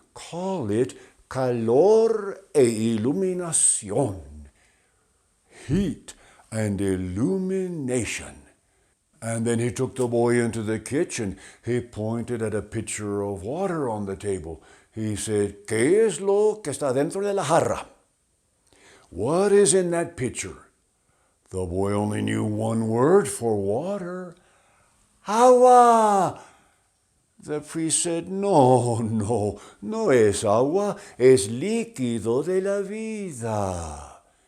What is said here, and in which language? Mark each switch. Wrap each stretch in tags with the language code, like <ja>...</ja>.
<en>Call it</en> <es>calor e iluminación.</es> <en>Heat and illumination. And then he took the boy into the kitchen. He pointed at a pitcher of water on the table. He said,</en> <es>¿Qué es lo que está dentro de la jarra?</es> <en>What is in that pitcher? The boy only knew one word for water. Agua! The priest said,</en> <es>No es agua, es líquido de la vida.</es>